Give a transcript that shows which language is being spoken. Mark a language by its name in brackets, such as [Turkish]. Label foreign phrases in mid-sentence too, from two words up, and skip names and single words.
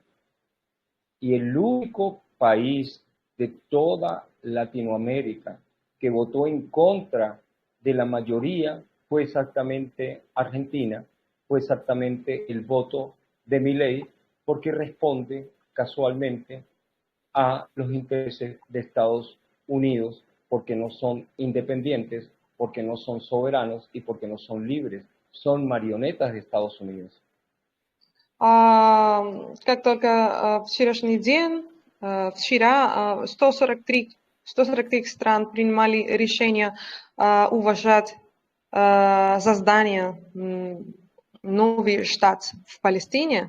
[Spanish] Y el único país de toda Latinoamérica que votó en contra de la mayoría fue exactamente Argentina, fue exactamente el voto de Milei, porque responde casualmente a los intereses de Estados Unidos, porque no son independientes, porque no son soberanos y porque no son libres, son marionetas de Estados Unidos. [Russian] Как только вчерашний день, вчера 143 стран принимали решение уважать создание новый штат в Палестине.